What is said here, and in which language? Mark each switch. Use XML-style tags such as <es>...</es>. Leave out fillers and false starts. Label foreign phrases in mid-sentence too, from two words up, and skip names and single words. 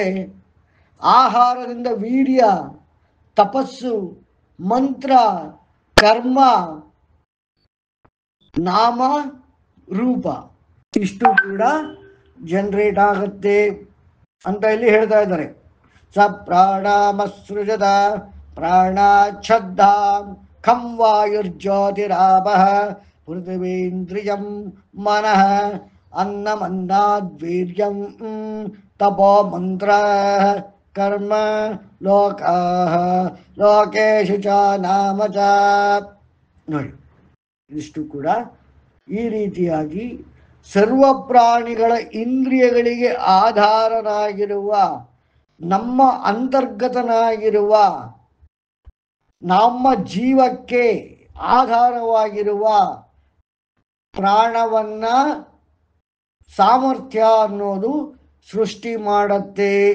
<kn>ಆಹಾರದಿಂದ ವೀರ್ಯ, ತಪಸ್ಸು, ಮಂತ್ರ, ಕರ್ಮ, ನಾಮ, ರೂಪ ಇಷ್ಟು ಕೂಡ ಜನರೇಟ್ ಆಗುತ್ತೆ ಅಂತ ಇಲ್ಲಿ ಹೇಳ್ತಾ ಇದ್ದಾರೆ.</kn> <sa>ಸ ಪ್ರಾಣಮಸೃಜತ ಪ್ರಾಣಾಚ್ಛದ್ದಾಂ ಖಂ ವಾಯುರ್ಜ್ಯೋತಿರಾಪಃ ಪೃಥಿವೀಂದ್ರಿಯಂ ಮನಃ ಅನ್ನಮನ್ನಾದ್ವೀರ್ಯಂ ತಪೋ ಮಂತ್ರಃ ಕರ್ಮ ಲೋಕಾಃ ಲೋಕೇಶು ಚ ನಾಮ ಚ.</sa> <kn>ನೋಡಿ, ಇಷ್ಟು ಕೂಡ ಈ ರೀತಿಯಾಗಿ ಸರ್ವ ಪ್ರಾಣಿಗಳ ಇಂದ್ರಿಯಗಳಿಗೆ ಆಧಾರನಾಗಿರುವ, ನಮ್ಮ ಅಂತರ್ಗತನಾಗಿರುವ, ನಮ್ಮ ಜೀವಕ್ಕೆ ಆಧಾರವಾಗಿರುವ ಪ್ರಾಣವನ್ನ ಸಾಮರ್ಥ್ಯ ಅನ್ನೋದು ಸೃಷ್ಟಿ ಮಾಡುತ್ತೆ.</kn>